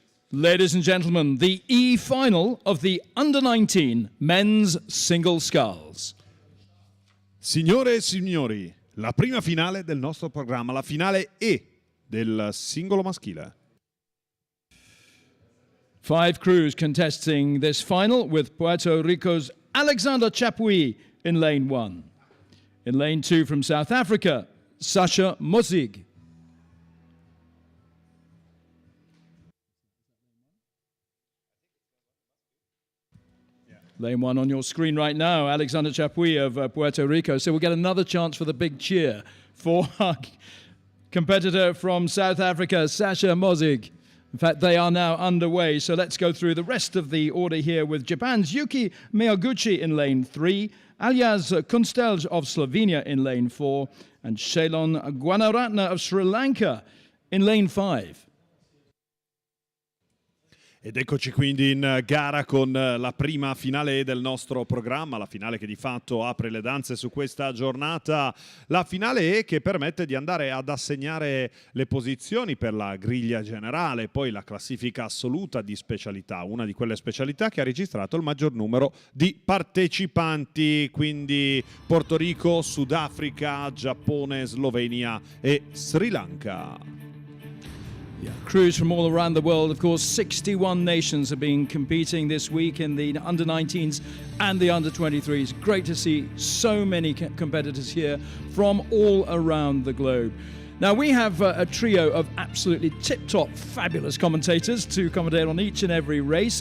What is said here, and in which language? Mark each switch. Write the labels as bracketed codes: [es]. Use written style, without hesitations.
[en] Ladies and gentlemen, the E final of the under-19 men's single sculls. [it] Signore e signori, la prima finale del nostro programma, la finale E del singolo maschile. [en] 5 crews contesting this final, with Puerto Rico's Alexander Chapuis in lane 1. In lane 2 from South Africa, Sasha Mozig. Lane 1 on your screen right now, Alexander Chapuis of Puerto Rico. So we'll get another chance for the big cheer for our competitor from South Africa, Sasha Mozig. In fact, they are now underway. So let's go through the rest of the order here with Japan's Yuki Miyaguchi in lane 3, Alyaz Kunstelj of Slovenia in lane 4, and Shailon Guanaratna of Sri Lanka in lane 5. [it] Ed eccoci quindi in gara con la prima finale del nostro programma, la finale che di fatto apre le danze su questa giornata, la finale E che permette di andare ad assegnare le posizioni per la griglia generale, poi la classifica assoluta di specialità, una di quelle specialità che ha registrato il maggior numero di partecipanti, quindi Porto Rico, Sudafrica, Giappone, Slovenia e Sri Lanka. [en] Yeah. Crews from all around the world, of course, 61 nations have been competing this week in the under-19s and the under-23s. Great to see so many competitors here from all around the globe. Now, we have a trio of absolutely tip-top, fabulous commentators to commentate on each and every race.